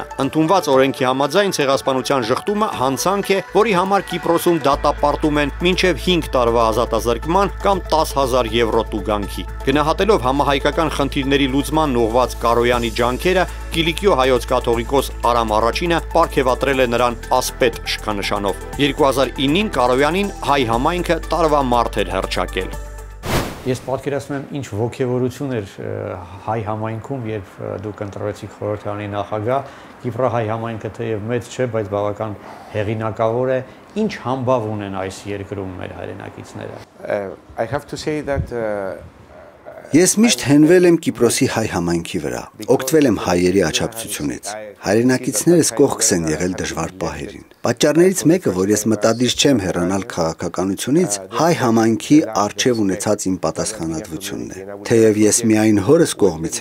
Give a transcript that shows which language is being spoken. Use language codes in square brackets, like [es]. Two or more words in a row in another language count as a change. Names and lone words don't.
[hy] Ընդունված օրենքի համաձայն ցեղասպանության ժխտումը հանցանք է, որի համար Կիպրոսում դատապարտում են մինչև 5 տարվա ազատազրկման կամ 10,000 եվրո տուգանքի։ Գնահատելով համահայկական խնդիրների լուծման ուղղված Կարոյանի ջանքերը, Կիլիկիո հայոց կաթողիկոս Արամ Առաջինը պարգևատրել է նրան ասպետ շքանշանով։ 2009-ին Կարոյանին հայ համայնքը տարվա մարդ էր հռչակել։ Ես պատկերացնում եմ ինչ ոգևորություն էր հայ համայնքում, երբ դուք ընտրվեցիք խորհրդարանի նախագահ, Կիպրահայ համայնքը թեև մեծ չէ, բայց բավական հեղինակավոր է, ինչ համբավ ունեն այս երկրում մեր հայրենակիցները։ [en] I have to say that [hy] Ես միշտ հենվել եմ Կիպրոսի հայ համայնքի վրա, օգտվել եմ հայերի աջակցությունից։ Հայրենակիցներս կողքս են եղել դժվար պահերին։ Պատճառներից մեկը, որ ես մտադիր չեմ հեռանալ քաղաքականությունից, հայ համայնքի առջև ունեցած իմ պատասխանատվությունն է։ Թեև ես միայն հորս կողմից